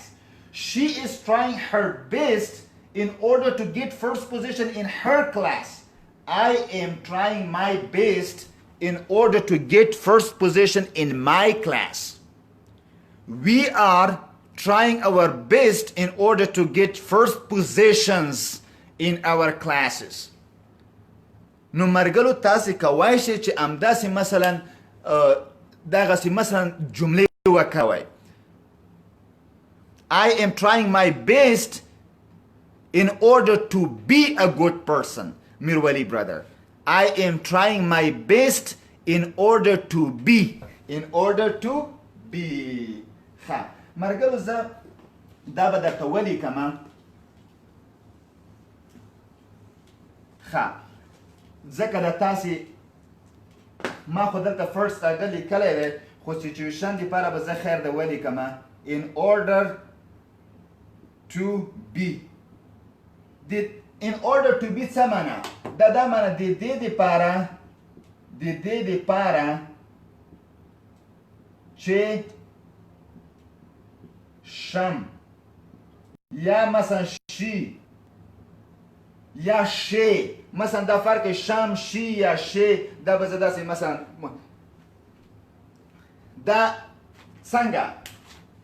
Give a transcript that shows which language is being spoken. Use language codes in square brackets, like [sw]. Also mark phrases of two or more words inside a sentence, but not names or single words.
[en] She is trying her best in order to get first position in her class. I am trying my best in order to get first position in my class. We are trying our best in order to get first positions in our classes. [ps] نو مرګلو تاسې کوای شئ چې همداسې مثلا دغسې مثلا جملې وکوئ. [en] I am trying my best in order to be a good person. Mirwali brother. I am trying my best in order to be. In order to be. [ps] ها مرګلو زه دا به درته ولیکم. ها ځکه د تاسې ما خو دلته فرست هغه لیکلی دی خو سیچویشن دپاره به زه خیر د ولیکم. [en] In order to be. In order to be [ps] څه معنا؟ دا معنا د دې دپاره چې شم یا مثلا شي یا شی مثلا دا فرق شم شی یا شی دا به زه داسې مثلا دا څنګه